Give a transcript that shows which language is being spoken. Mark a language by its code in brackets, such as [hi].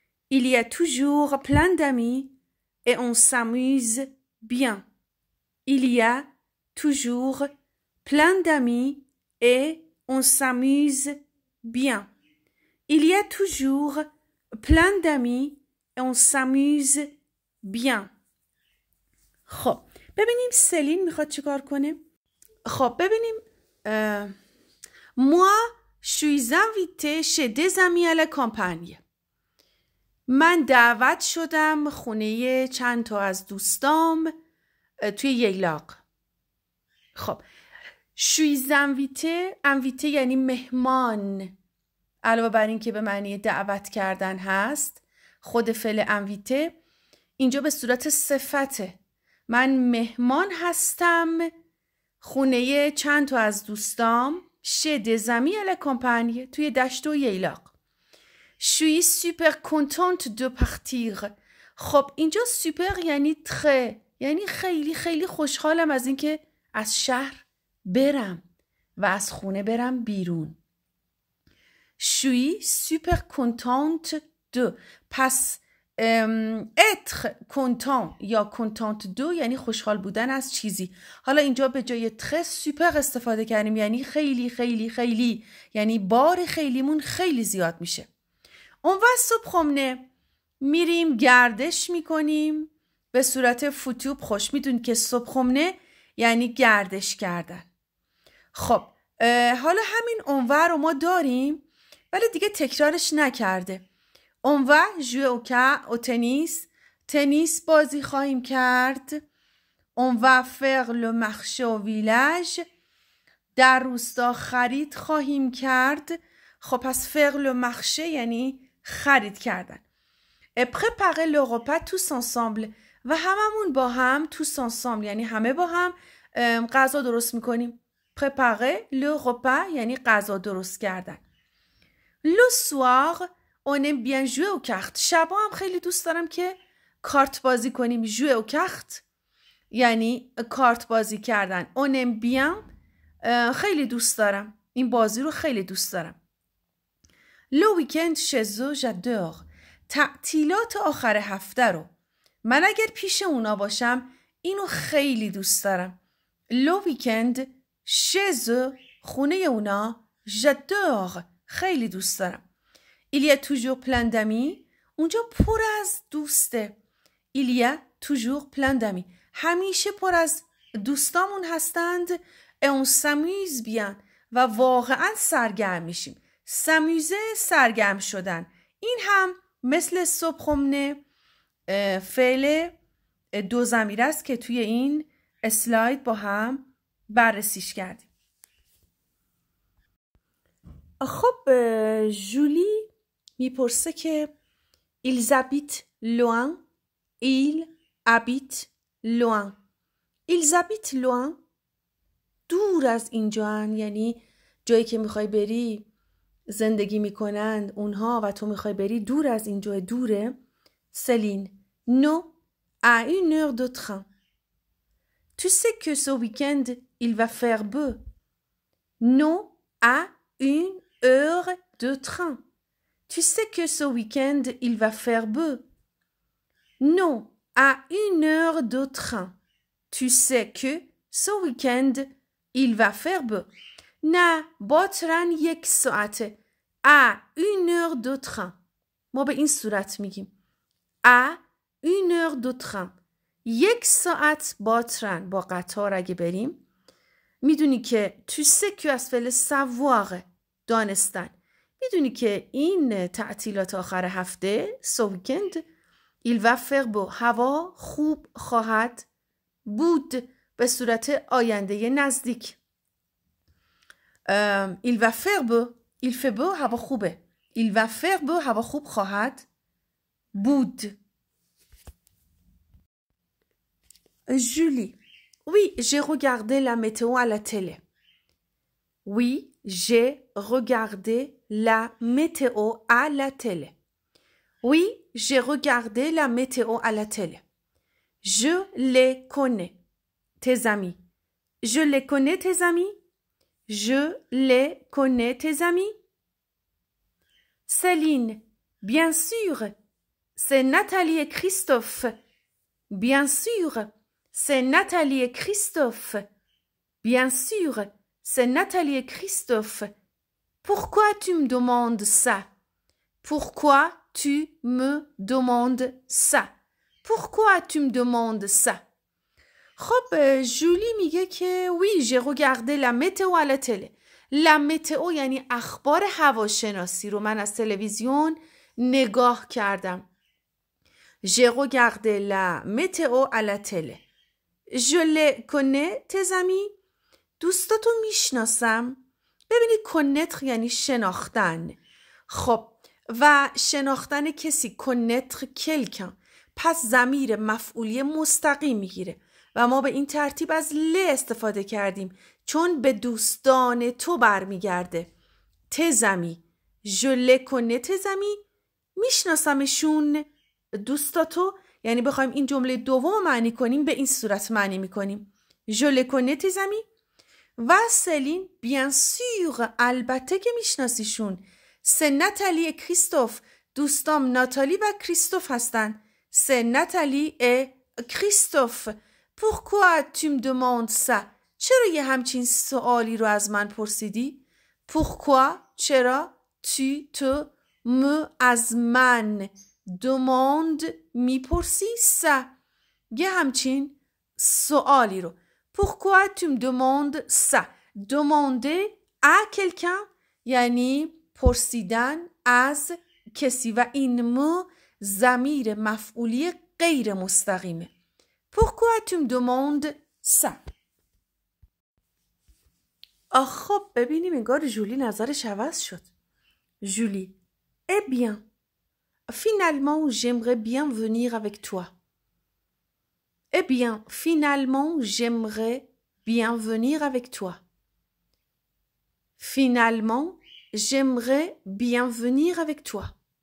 [fr] Il y a toujours plein d'amis et on s'amuse bien. Il y a toujours plein d'amis et on s'amuse bien. Il y a toujours plein d'amis et on s'amuse bien. [fa] خب ببینیم سلین میخواد چیکار کنه. خب ببینیم [fr] moi je suis invité chez des amis à la campagne. [fa] من دعوت شدم خونه چند تا از دوستام توی ییلاق. خب [fr] suis invité [fa] یعنی مهمان. علاوه بر این که به معنی دعوت کردن هست، خود فعل invité اینجا به صورت صفته. من مهمان هستم خونه چند تا از دوستام [fr] chez des amis à la campagne [fa] توی دشت و ییلاق. [fr] Je suis super contente de partir. [fa] خب اینجا سوپر یعنی تره، یعنی خیلی خیلی خوشحالم از اینکه از شهر برم و از خونه برم بیرون. [fr] Je suis super contente de. [fa] پس [fr] être content [fa] یا [fr] contente de [fa] یعنی خوشحال بودن از چیزی. حالا اینجا به جای تره سوپر استفاده کردیم، یعنی خیلی خیلی خیلی، یعنی بار خیلیمون خیلی زیاد میشه. [fr] On va se promener. [fa] میریم گردش میکنیم به صورت فتوب. خوش میدونید که [fr] se promener [fa] یعنی گردش کردن. خب حالا همین [fr] on va [fa] رو ما داریم ولی دیگه تکرارش نکرده. [fr] On va jouer au tennis. [fa] تنیس بازی خواهیم کرد. [fr] On va faire le marché au village. [fa] در روستا خرید خواهیم کرد. خب پس [fr] faire le marché [fa] یعنی خرید کردن. [fr] préparer le repas tous ensemble [fa] و هممون با هم [fr] tous ensemble [fa] یعنی همه با هم غذا درست میکنیم. [fr] préparer le repas [fa] یعنی غذا درست کردن. [fr] le soir on aime bien jouer aux cartes. [fa] شبا هم خیلی دوست دارم که کارت بازی کنیم. [fr] jouer aux cartes [fa] یعنی کارت بازی کردن. [fr] on aime bien [fa] خیلی دوست دارم. این بازی رو خیلی دوست دارم. [fr] Le week-end chez eux j'adore. [fa] تعطیلات آخر هفته رو من اگر پیش اونا باشم اینو خیلی دوست دارم. [fr] Le week-end chez eux [fa] خونه اونا [fr] j'adore [fa] خیلی دوست دارم. [fr] Il y a toujours plein d'amis. [fa] اونجا پر از دوسته. [fr] Il y a toujours plein d'amis. [fa] همیشه پر از دوستامون هستند. [fr] Et on s'amuse bien. [fa] و واقعا سرگرم میشیم. [fr] s'amuser [fa] سرگرم شدن. این هم مثل [fr] se promener [fa] فعل دو ضمیر است که توی این اسلاید با هم بررسیش کردیم. خب جولی میپرسه که [fr] ils habitent loin. ils habitent loin. ils habitent loin. [fa] دور از اینجا، یعنی جایی که میخوای بری زندگی میکنند اونها و تو میخوای بری دور از اینجا، دوره. [fr] سلین non à 1 heure de train. Tu sais que ce week-end il va faire beau. non à 1 heure de train. Tu sais que ce week-end il va faire beau. non à 1 heure de train. Tu sais que ce week-end il va faire beau. [fa] نه با ترن 1 ساعته. [fr] à 1 heure de train. [fa] ما به این صورت میگیم [fr] à 1 heure de train. [fa] 1 ساعت با ترن، با قطار اگه بریم. میدونی که [fr] tu sais que [fa] از فعل savoir، دانستن. میدونی که این تعطیلات آخر هفته [fr] ce weekend il va faire beau. [fa] هوا خوب خواهد بود به صورت آینده نزدیک. [fr] il va faire beau. il fait beau [fa] هوا خوبه. [fr] il va faire beau [fa] هوا خوب خواهد بود. [fr] Julie. Oui, j'ai regardé la météo à la télé. Oui, j'ai regardé la météo à la télé. Oui, j'ai regardé la météo à la télé. Je les connais, tes amis. Je les connais, tes amis. Je les connais, tes amis. Céline, bien sûr, c'est Nathalie et Christophe. Bien sûr, c'est Nathalie et Christophe. Bien sûr, c'est Nathalie et Christophe. Pourquoi tu me demandes ça? Pourquoi tu me demandes ça? Pourquoi tu me demandes ça? [fa] خب جولی میگه که [fr] oui, j'ai regardé la météo à la télé. La météo [fa] یعنی اخبار هواشناسی رو من از تلویزیون نگاه کردم. [fr] J'ai regardé la météo à la télé. Je les connais, tes amis. [fa] دوستاتو میشناسم. ببینید connaître یعنی شناختن. خب و شناختن کسی [fr] connaître quelqu'un. [fa] پس ضمیر مفعولی مستقیم میگیره و ما به این ترتیب از ل استفاده کردیم چون به دوستان تو برمیگرده. [fr] tes amis. Je les connais, tes amis. [fa] میشناسمشون دوستاتو، یعنی بخوایم این جمله دوم معنی کنیم به این صورت معنی میکنیم. [fr] Je les connais, tes amis. [fa] و سلین [fr] bien sûr [fa] البته که میشناسیشون. [fr] c'est Nathalie et Christophe. [fa] دوستام ناتالی و کریستوف هستن. [fr] c'est Nathalie et Christophe. Pourquoi tu me demandes ça? [fa] چرا یه همچین سوالی رو از من پرسیدی؟ [fr] Pourquoi [fa] چرا [fr] tu te me [fa] از من [fr] demande [fa] میپرسی ça یه همچین سوالی رو. [fr] Pourquoi tu me demandes ça? Demander à quelqu'un [fa] یعنی پرسیدن از کسی و این مو ضمیر مفعولی غیر مستقیمه. [fr] Pourquoi tu me demandes ça? [fa] خب ببینیم انگار جولی نظرش عوض شد. [fr] جولی Eh bien, finalement, j'aimerais bien venir avec toi. Eh bien, finalement, j'aimerais bien venir avec toi. Finalement, j'aimerais bien venir avec toi.